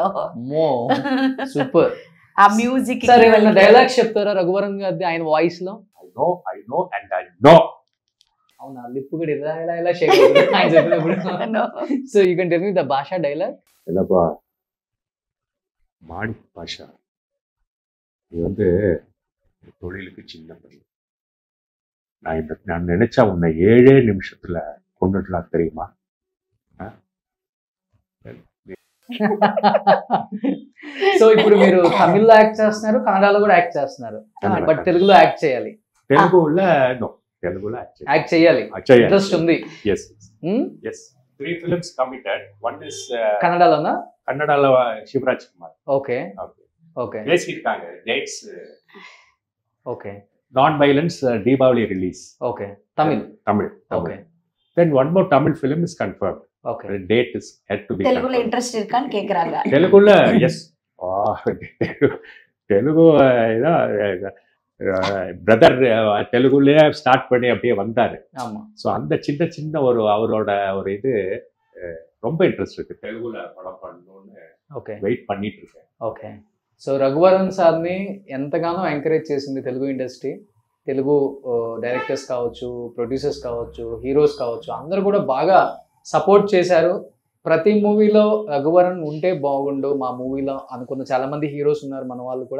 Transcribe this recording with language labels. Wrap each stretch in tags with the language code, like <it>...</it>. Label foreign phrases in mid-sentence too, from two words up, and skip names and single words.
<te>సూపర్. ఆ మ్యూజిక్ డైలాగ్స్ చెప్తారా రఘువరన్ గారి ఆయన వాయిస్ లో?</te> <en>I know and I know.</en> <te>అవునా, లిప్ కూడా ఇలా షేక్ అవుతుంది ఆయన చెప్పినప్పుడు.</te> <en>So you can tell me the Basha dialogue.</en> <ta>இல்லப்பா மாணிக் பாஷா, நீ வந்து தொழிலுக்கு சின்ன பையன். நான் நினைச்சா உன்னை 7 நிமிஷத்துல கொண்டுடலாம் தெரியுமா?</ta> <te>సో ఇప్పుడు మీరు తమిళ్లో యాక్ట్ చేస్తున్నారు, కన్నడలో కూడా యాక్ట్ చేస్తున్నారు, బట్ తెలుగులో యాక్ట్ చేయాలి. తెలుగులో యాక్ట్ చేయాలి, ఇంట్రెస్ట్ ఉంది.</te> <en>Yes. 3 films committed. One is</en> <te>కన్నడలోనా? కన్నడలో శివరాజ్ కుమార్. ఓకే వేసిర్కాంగ డేట్స్. ఓకే. నాన్ వైలెన్స్ దీపావళి రిలీజ్. ఓకే. తమిళ్. ఓకే.</te> <en>Then one more Tamil film is confirmed. Okay. The date is yet to be confirmed.</en> <te>తెలుగులో ఇంట్రెస్ట్</te> <ta>இருக்கான்னு கேக்குறாங்க.</ta> <te>తెలుగులో yes.</te> <ta>తెలుగు பிரதர் தெலுங்குலயே ஸ்டார்ட் பண்ணி அப்படியே வந்தாரு. ஸோ அந்த சின்ன ஒரு அவரோட ஒரு இது ரொம்ப ఇంట్రెస్ట్ இருக்கு, తెలుగుல படம் பண்ணணும்னு వెయిట్ பண்ணிட்டு இருக்கேன்.</ta> <te>ఓకే. సో రఘువరన్ సార్ని ఎంతగానో ఎంకరేజ్ చేసింది తెలుగు ఇండస్ట్రీ. తెలుగు డైరెక్టర్స్ కావచ్చు, ప్రొడ్యూసర్స్ కావచ్చు, హీరోస్ కావచ్చు, అందరూ కూడా బాగా సపోర్ట్ చేశారు. ప్రతి మూవీలో రఘువరన్ ఉంటే బాగుండు మా మూవీలో అనుకున్న చాలామంది హీరోస్ ఉన్నారు మన వాళ్ళు కూడా.</te>